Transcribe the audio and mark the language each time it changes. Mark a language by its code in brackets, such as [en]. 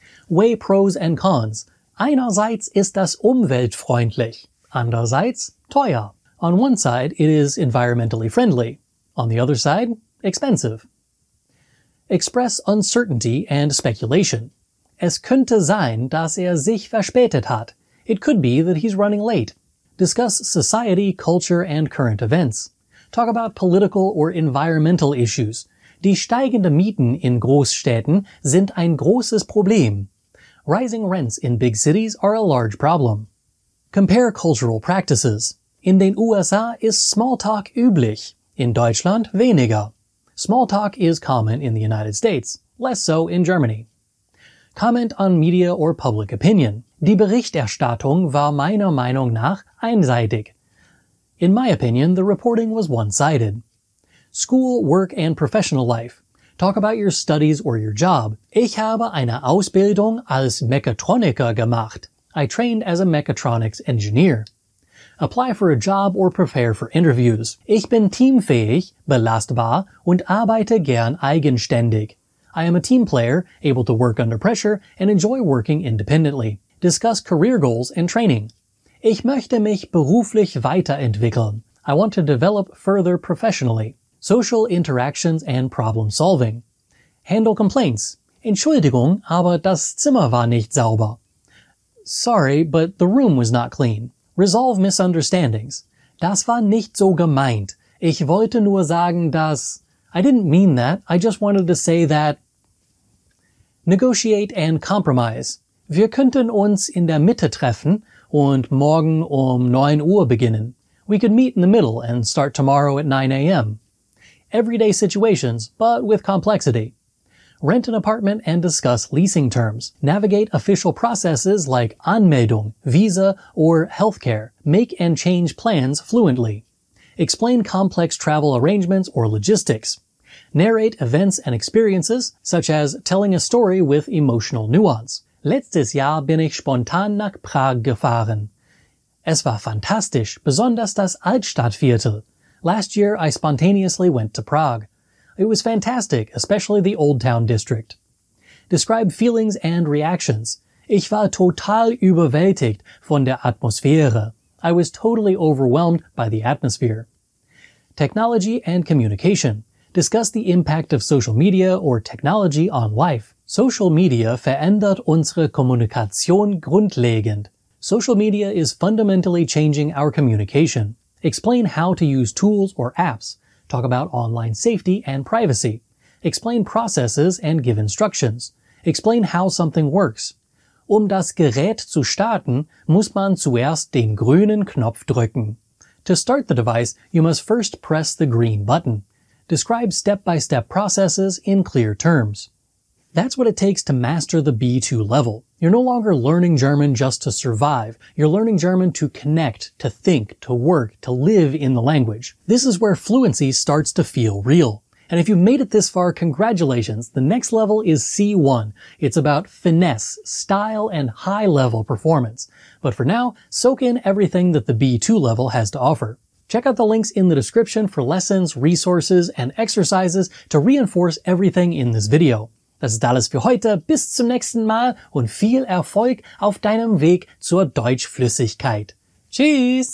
[en] Weigh pros and cons. [de] Einerseits ist das umweltfreundlich. Andererseits teuer. [en] On one side, it is environmentally friendly. On the other side, expensive. Express uncertainty and speculation. [de] Es könnte sein, dass sich verspätet hat. [en] It could be that he's running late. Discuss society, culture, and current events. Talk about political or environmental issues. [de] Die steigenden Mieten in Großstädten sind ein großes Problem. [en] Rising rents in big cities are a large problem. Compare cultural practices. [de] In den USA ist Smalltalk üblich. In Deutschland weniger. [en] Smalltalk is common in the United States, less so in Germany. Comment on media or public opinion. [de] Die Berichterstattung war meiner Meinung nach einseitig. [en] In my opinion, the reporting was one-sided. School, work, and professional life. Talk about your studies or your job. [de] Ich habe eine Ausbildung als Mechatroniker gemacht. [en] I trained as a mechatronics engineer. Apply for a job or prepare for interviews. [de] Ich bin teamfähig, belastbar und arbeite gern eigenständig. [en] I am a team player, able to work under pressure, and enjoy working independently. Discuss career goals and training. [de] Ich möchte mich beruflich weiterentwickeln. [en] I want to develop further professionally. Social interactions and problem solving. Handle complaints. [de] Entschuldigung, aber das Zimmer war nicht sauber. [en] Sorry, but the room was not clean. Resolve misunderstandings. [de] Das war nicht so gemeint. Ich wollte nur sagen, dass... [en] I didn't mean that. I just wanted to say that... Negotiate and compromise. [de] Wir könnten uns in der Mitte treffen und morgen 9 Uhr beginnen. [en] We could meet in the middle and start tomorrow at 9 a.m. Everyday situations, but with complexity. rent an apartment and discuss leasing terms, navigate official processes like Anmeldung, visa, or healthcare, make and change plans fluently, explain complex travel arrangements or logistics, narrate events and experiences, such as telling a story with emotional nuance. [de] Letztes Jahr bin ich spontan nach Prag gefahren. Es war fantastisch, besonders das Altstadtviertel. [en] Last year I spontaneously went to Prague. It was fantastic, especially the Old Town district. Describe feelings and reactions. [de] Ich war total überwältigt von der Atmosphäre. [en] I was totally overwhelmed by the atmosphere. Technology and communication. Discuss the impact of social media or technology on life. [de] Social media verändert unsere Kommunikation grundlegend. [en] Social media is fundamentally changing our communication. Explain how to use tools or apps. Talk about online safety and privacy. Explain processes and give instructions. Explain how something works. [de] Das Gerät zu starten, muss man zuerst den grünen Knopf drücken. [en] To start the device, you must first press the green button. Describe step-by-step processes in clear terms. That's what it takes to master the B2 level. You're no longer learning German just to survive. You're learning German to connect, to think, to work, to live in the language. This is where fluency starts to feel real. And if you've made it this far, congratulations. The next level is C1. It's about finesse, style, and high-level performance. But for now, soak in everything that the B2 level has to offer. Check out the links in the description for lessons, resources, and exercises to reinforce everything in this video. [de] Das ist alles für heute. Bis zum nächsten Mal und viel Erfolg auf deinem Weg zur Deutschflüssigkeit. Tschüss!